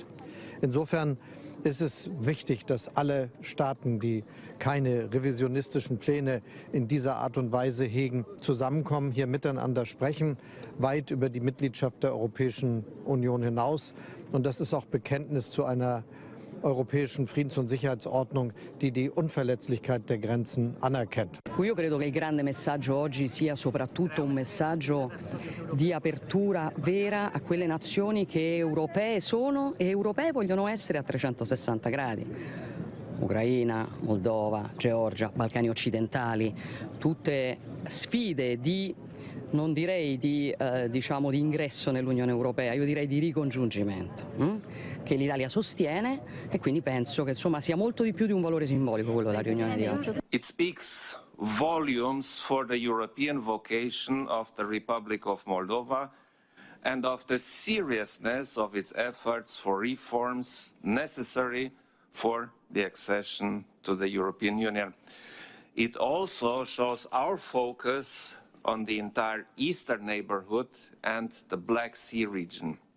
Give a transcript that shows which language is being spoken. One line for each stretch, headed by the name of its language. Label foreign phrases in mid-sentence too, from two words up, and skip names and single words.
German: Insofern ist es wichtig, dass alle Staaten, die keine revisionistischen Pläne in dieser Art und Weise hegen, zusammenkommen, hier miteinander sprechen, weit über die Mitgliedschaft der Europäischen Union hinaus. Und das ist auch Bekenntnis zu einer europäischen Friedens- und Sicherheitsordnung, die die Unverletzlichkeit der Grenzen anerkennt.
Italian: Io credo che il grande messaggio oggi sia soprattutto un messaggio di apertura vera a quelle nazioni che europee sono e europee vogliono essere a 360 gradi. Ucraina, Moldova, Georgia, Balcani occidentali, tutte sfide di, non direi di ingresso nell'Unione Europea, io direi di ricongiungimento, che l'Italia sostiene, e quindi penso che insomma sia molto di più di un valore simbolico quello della riunione di oggi.
English: It speaks volumes for the European vocation of the Republic of Moldova and of the seriousness of its efforts for reforms necessary for the accession to the European Union. It also shows our focus on the entire eastern neighborhood and the Black Sea region.